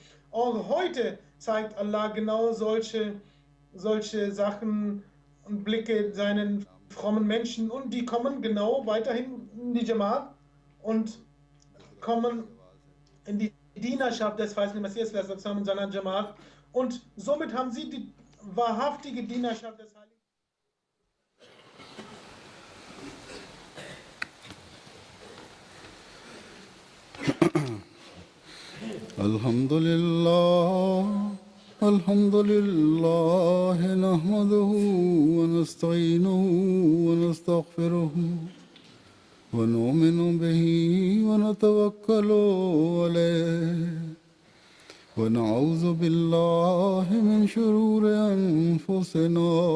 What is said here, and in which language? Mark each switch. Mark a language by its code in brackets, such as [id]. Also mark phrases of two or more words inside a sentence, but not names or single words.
[de] Auch heute zeigt Allah genau solche Sachen und Blicke seinen frommen Menschen und die kommen genau weiterhin in die Jamaat und kommen in die Dienerschaft des verheißenen Messias in seiner Jamaat und somit haben sie die wahrhaftige Dienerschaft des Heiligen. [ar] الحمد لله نحمده ونستعينه ونستغفره ونؤمن به ونتوكل عليه ونعوذ بالله من شرور أنفسنا